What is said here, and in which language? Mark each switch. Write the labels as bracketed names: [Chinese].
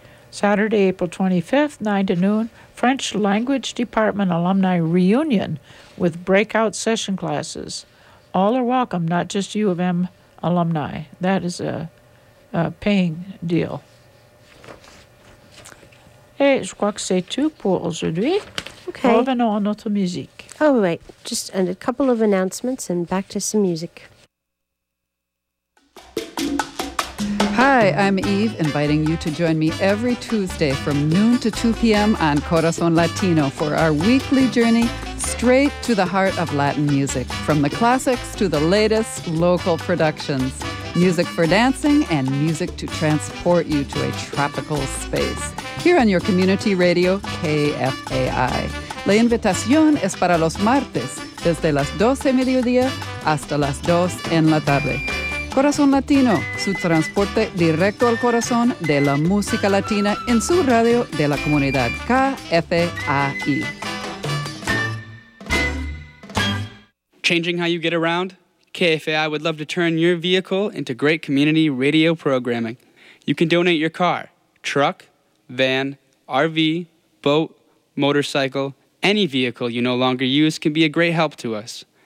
[English] Saturday, April 25th, 9 to noon, French Language Department Alumni Reunion with breakout session classes. All are welcome, not just U of M alumni. That is a paying deal. [French] Et je crois que c'est tout pour aujourd'hui. [English] Okay. [French] Revenons à notre musique. [English] Oh, wait. Just a couple of announcements and back to some music. Hi, I'm Eve, inviting you to join me every Tuesday from noon to 2 p.m. on Corazon Latino for our weekly journey straight to the heart of Latin music, from the classics to the latest local productions. Music for dancing and music to transport you to a tropical space. Here on your community radio, KFAI. [Spanish] La invitación es para los martes, desde las 12 mediodía hasta las 2 en la tarde. Corazón Latino, su transporte directo al corazón de la música latina en su radio de la comunidad KFAI. [English] Changing how you get around? KFAI would love to turn your vehicle into great community radio programming. You can donate your car, truck, van, RV, boat, motorcycle, any vehicle you no longer use can be a great help to us.